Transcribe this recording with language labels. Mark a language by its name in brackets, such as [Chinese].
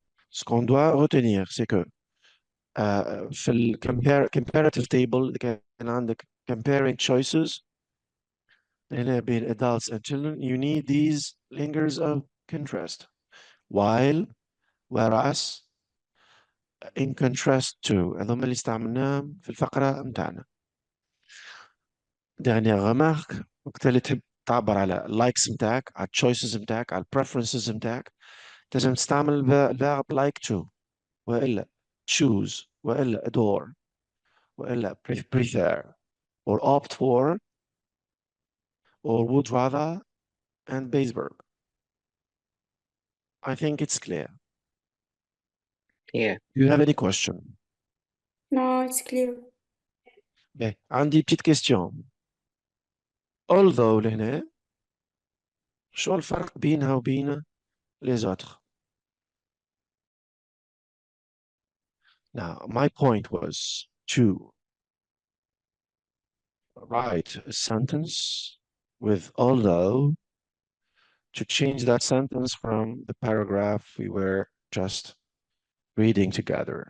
[French] Ce qu'on doit retenir, c'est que [Arabic] في ال [English] comparative table [Arabic] اللي كان عندك [English] comparing choices [Arabic] هنا بين [English] adults and children, you need these lingers of contrast. While, whereas, in contrast to. [Arabic] هذوما اللي استعملناهم في الفقرة متاعنا. [French] Dernière remarque, [Arabic] وقت اللي تحب تعبر على [English] likes [Arabic] متاعك، على [English] choices [Arabic] متاعك، على [English] preferences [Arabic] متاعك، تنجم تستعمل [English] verb like to، [Arabic] وإلا [English] choose، [Arabic] وإلا [English] adore، [Arabic] وإلا [English] prefer، or opt for, or would rather, and base verb. I think it's clear. Yeah. Do you have any question? No, it's clear. [French] Ben, [Arabic] عندي [French] petite question. [Arabic] Although لهنا شو الفرق بينها وبين [French] les autres? [English] Now, my point was to write a sentence with although, to change that sentence from the paragraph we were just reading together.